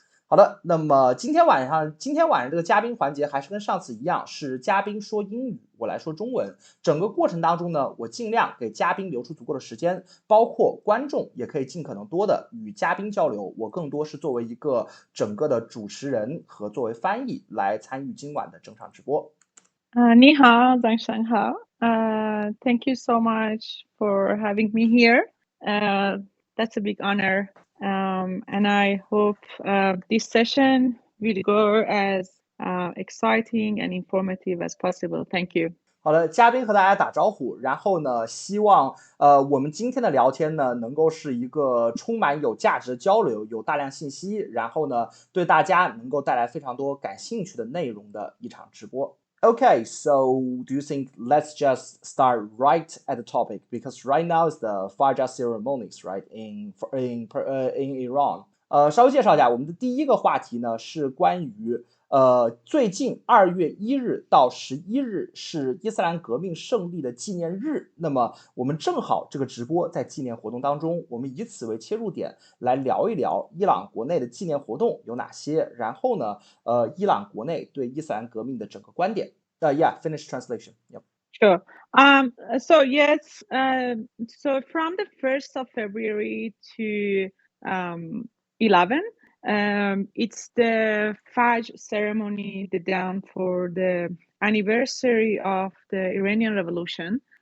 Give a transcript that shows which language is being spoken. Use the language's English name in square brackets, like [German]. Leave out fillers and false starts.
[Chinese] 好的，那么今天晚上这个嘉宾环节还是跟上次一样，是嘉宾说英语，我来说中文。整个过程当中呢，我尽量给嘉宾留出足够的时间，包括观众也可以尽可能多的与嘉宾交流。我更多是作为一个整个的主持人和作为翻译来参与今晚的整场直播。你好，早上好。 [English] Thank you so much for having me here. That's a big honor. And I hope this session will go as exciting and informative as possible. Thank you. [Chinese] 好的，嘉宾和大家打招呼，然后呢，希望我们今天的聊天呢，能够是一个充满有价值的交流，有大量信息，然后呢，对大家能够带来非常多感兴趣的内容的一场直播。 [English] Okay, so do you think let's just start right at the topic, because right now is the Fajr ceremonies, right, in Iran. [Chinese] 稍微介绍一下，我们的第一个话题呢是关于最近2月1日到11日是伊斯兰革命胜利的纪念日，那么我们正好这个直播在纪念活动当中，我们以此为切入点来聊一聊伊朗国内的纪念活动有哪些，然后呢伊朗国内对伊斯兰革命的整个观点。 [English] Yeah, finish translation. Yep. Sure. So yes. So from the 1st of February to 11, it's the Fajr ceremony, the dawn for the anniversary of the Iranian Revolution.